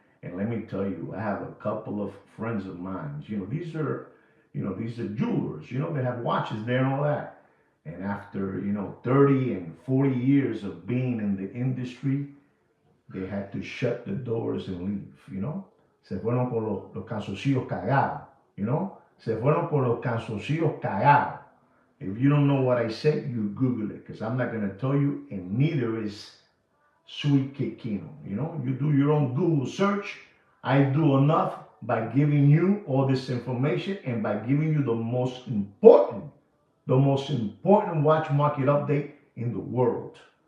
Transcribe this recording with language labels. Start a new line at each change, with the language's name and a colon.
English: And let me tell you, I have a couple of friends of mine. These are jewelers. They have watches there and all that. And after 30 and 40 years of being in the industry, they had to shut the doors and leave.
Spanish: Se fueron con los calzoncillos cagados. Se fueron con los calzoncillos cagados.
English: If you don't know what I said, you Google it, because I'm not going to tell you, and neither is Sweet Kid Kino. You do your own Google search. I do enough by giving you all this information and by giving you the most important watch market update in the world.